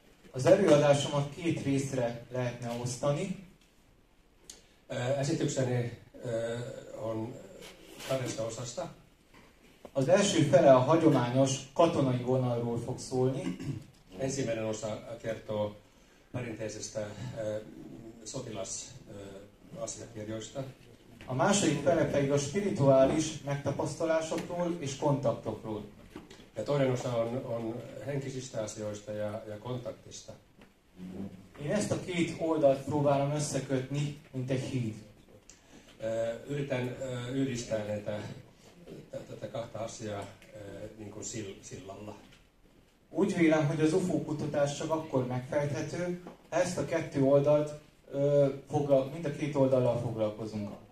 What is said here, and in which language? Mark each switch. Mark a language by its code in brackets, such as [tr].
[hu] Az előadásomat 2 részre lehetne osztani. [fi] Esitykseni on 2 osasta. [hu] Az első fele a hagyományos katonai vonalról fog szólni. [fi] Ensimmäinen osa kertoo perinteisestä sotilasasiakirjoista. [hu] A második fele pedig a spirituális megtapasztalásokról és kontaktokról. [fi] Ja toinen osa on henkisistä asioista ja kontaktista. [hu] Én ezt a 2 oldalt próbálom összekötni, mint egy híd. [fi] Yritän yhdistää tätä 2 asiaa niin kuin sillalla. [hu] Úgy vélem, hogy az UFO kutatás csak akkor megfejthető, ha ezt a 2 oldalt, mind a 2 oldallal foglalkozunk.